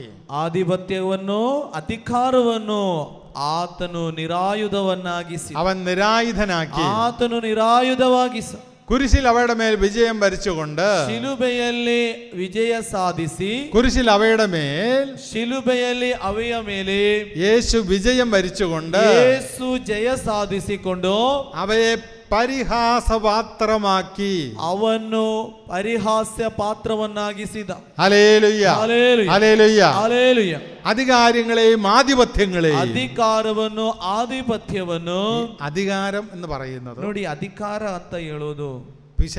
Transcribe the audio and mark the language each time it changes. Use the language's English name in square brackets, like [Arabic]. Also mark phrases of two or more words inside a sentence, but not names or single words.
[Kannada] ಆಧಿಪತ್ಯವನ್ನು, ಅಧಿಕಾರವನ್ನು ಆತನು ನಿರಾಯುಧವನ್ನಾಗಿಸಿ, [Malayalam] അവൻ നിരായുധനാക്കി. [Kannada] ಆತನು ನಿರಾಯುಧವಾಗಿಸ, [Malayalam] കുരിശിൽ അവയുടെ മേൽ വിജയം വരിച്ചുകൊണ്ട്, [Kannada] ಶಿಲುಬೆಯಲ್ಲಿ ವಿಜಯ ಸಾಧಿಸಿ, [Malayalam] കുരിശിൽ അവയുടെ മേൽ, [Kannada] ಶಿಲುಬೆಯಲ್ಲಿ ಅವೆಯ ಮೇಲೆ [Malayalam] യേശു വിജയം വരിച്ചുകൊണ്ട് [Kannada] ಯೇಸು ಜಯ ಸಾಧಿಸಿಕೊಂಡು [Malayalam] അവയെ പരിഹാസപാത്രമാക്കി, [Kannada] ಅವನ್ನು ಪರಿಹಾಸ್ಯ ಪಾತ್ರವನ್ನಾಗಿಸಿದ. [Malayalam] ഹല്ലേലൂയ, ഹല്ലേലൂയ, ഹല്ലേലൂയ. [Kannada] ಹಲ್ಲೇಲೂಯ. [Malayalam] അധികാരങ്ങളെയും ആധിപത്യങ്ങളെയും, [Kannada] ಅಧಿಕಾರವನ್ನು, ಆಧಿಪತ್ಯವನ್ನು, [Malayalam] അധികാരം എന്ന് പറയുന്നത്, [Kannada] ನೋಡಿ, ಅಧಿಕಾರ ಅಂತ ಹೇಳೋದು